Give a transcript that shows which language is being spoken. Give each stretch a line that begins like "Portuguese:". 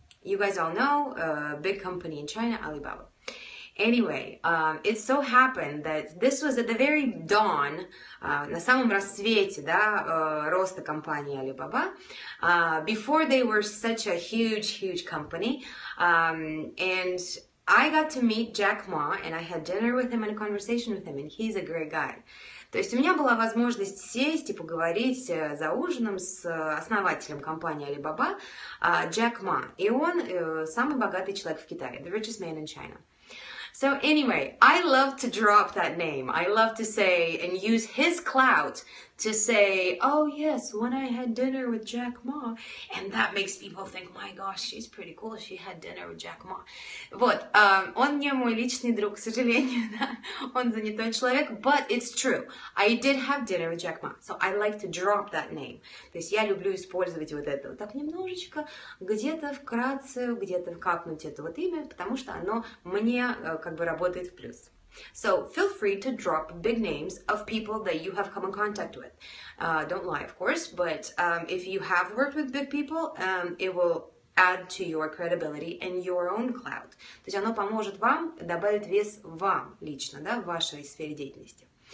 English: You guys all know, big company in China, Alibaba. Anyway, it so happened that this was at the very dawn,
Russian: на самом рассвете, да,
English: роста компании Alibaba, before they were such a huge company, and I got to meet Jack Ma, and I had dinner with him and a conversation with him, and he's a great guy.
Russian: То есть у меня была возможность сесть и поговорить за ужином с основателем компании Alibaba, Jack Ma, и он самый богатый человек в Китае,
English: the richest man in China. So anyway, I love to drop that name. I love to say and use his clout to say, oh yes, when I had dinner with Jack Ma. And that makes people think, my gosh, she's pretty cool. She had dinner with Jack Ma.
Russian: Вот, он не мой личный друг, к сожалению, да? Он занятой человек,
English: but it's true. I did have dinner with Jack Ma, so I like to drop that name.
Russian: То есть я люблю использовать вот это вот так немножечко, где-то вкратце, где-то капнуть это вот имя, потому что оно мне как бы работает в плюс.
English: So feel free to drop big names of people that you have come in contact with. Don't lie, of course, but if you have worked with big people, it will add to your credibility and your own clout.
Russian: То есть оно поможет вам, добавит вес вам лично, да, в вашей сфере деятельности.